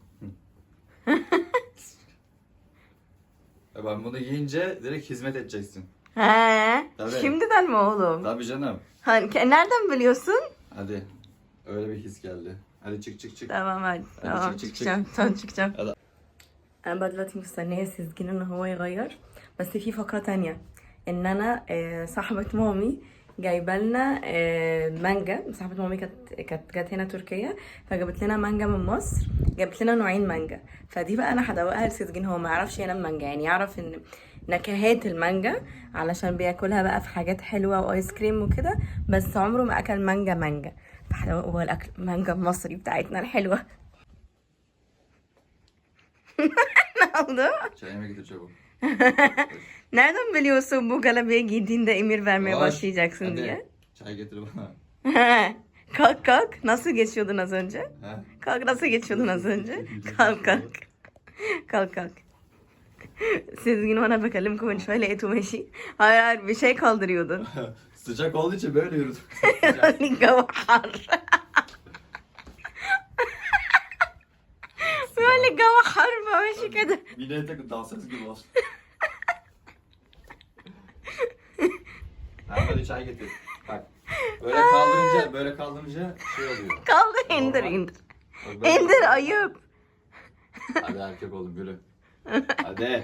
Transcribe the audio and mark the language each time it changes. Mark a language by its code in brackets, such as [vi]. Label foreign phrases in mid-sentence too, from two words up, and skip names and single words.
[tr] Ben bunu giyince direkt hizmet edeceksin. He? Tabii. Şimdiden mi oğlum? Tabii canım. Nereden biliyorsun? Hadi. Öyle bir his geldi. Hadi çık. Tamam hadi. Tamam çık. çıkacağım. Tamam çıkacağım. [ar] هذا أنا بقى دلوقتي مستنية سيزجين إن هو يغير، بس في فقرة تانية إن أنا صاحبة مامي جايبه لنا مانجا. صاحبة مامي كانت جت هنا تركيا، فجابت لنا مانجا من مصر، جابت لنا نوعين مانجا، فدي بقى أنا هدوقها لسيزجين. هو ما يعرفش ينام مانجا، يعني يعرف إن نكهات المانجا علشان بياكلها بقى في حاجات حلوة وآيس كريم وكده، بس عمره ما أكل مانجا. فهدوقه هو الأكل مانجا المصري بتاعتنا الحلوة. [tr] Ne oldu? çayımı getir çabuk. Nereden biliyorsun bu galabeye giydiğinde emir vermeye Koş, başlayacaksın hadi. diye? Çay getir bana. Kalk. Nasıl geçiyordun az önce? Ha? Kalk, nasıl geçiyordun az önce? Kalk. Sezgin bana [ar] بكلمكم من شوية لقيته ماشي. [tr] Hayır bir şey kaldırıyordun. Sıcak olduğu için böyle yürüdüm. [ar] الجو حر. böyle الجو حر ماشي كده. [tr] Mine takı dansöz gibi olsun. Tamam hadi çay getir. Bak. Böyle kaldırınca şey oluyor. Kaldır, indir. Bak, böyle- İndir ayıp. Hadi erkek oğlum yürü. Hadi.